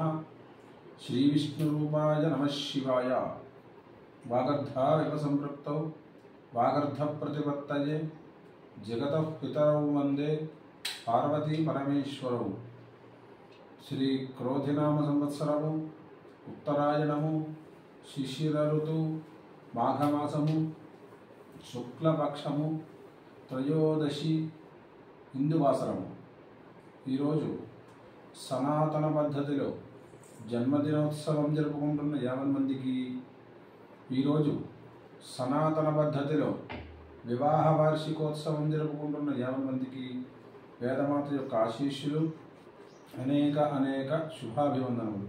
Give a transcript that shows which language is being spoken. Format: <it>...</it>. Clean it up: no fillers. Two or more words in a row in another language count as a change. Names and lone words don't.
<sa>श्रीविष्णुरूपाय नमः शिवाय। वागर्धाविव सम्पृक्तौ वागर्धप्रतिपत्तये जगतः पितरौ वन्दे पार्वती परमेश्वरौ। श्री क्रोधिनाम संवत्सरము</sa> <te>ఉత్తరాయణము శిశిర ఋతువు మాఘమాసము శుక్లపక్షము త్రయోదశి హిందువాసరము. ఈరోజు సనాతన పద్ధతిలో జన్మదినోత్సవం జరుపుకుంటున్న 50 మందికి, ఈరోజు సనాతన పద్ధతిలో వివాహ వార్షికోత్సవం జరుపుకుంటున్న 50 మందికి వేదమాత యొక్క ఆశీస్సులు, అనేక శుభాభివందనములు.</te>